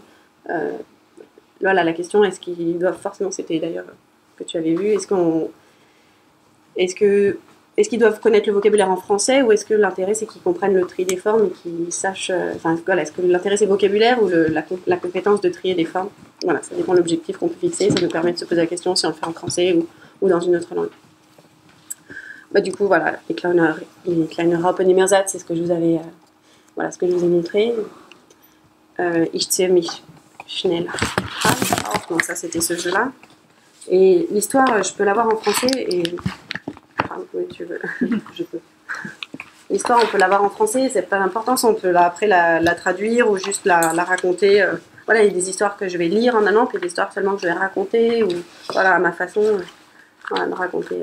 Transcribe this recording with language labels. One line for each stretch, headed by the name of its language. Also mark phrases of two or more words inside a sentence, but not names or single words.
French: Voilà, la question, est-ce qu'ils doivent forcément, c'était d'ailleurs que tu avais vu, est-ce qu'ils doivent connaître le vocabulaire en français, ou est-ce que l'intérêt c'est qu'ils comprennent le tri des formes et qu'ils sachent, voilà, est-ce que l'intérêt c'est le vocabulaire ou la compétence de trier des formes? Voilà, ça dépend de l'objectif qu'on peut fixer, ça nous permet de se poser la question si on le fait en français ou dans une autre langue. Du coup, voilà, les Kleiner Raupen Immersat, c'est ce que je vous avais, voilà, ce que je vous ai montré.
German: Ich ziehe mich schnell an,
French: donc ça c'était ce jeu-là. Et l'histoire, je peux l'avoir en français et oui, tu veux, je peux. L'histoire, on peut l'avoir en français, c'est pas l'importance, on peut après la traduire ou juste la raconter. Voilà, il y a des histoires que je vais lire en allemand, puis des histoires seulement que je vais raconter, ou voilà, à ma façon, voilà, de raconter.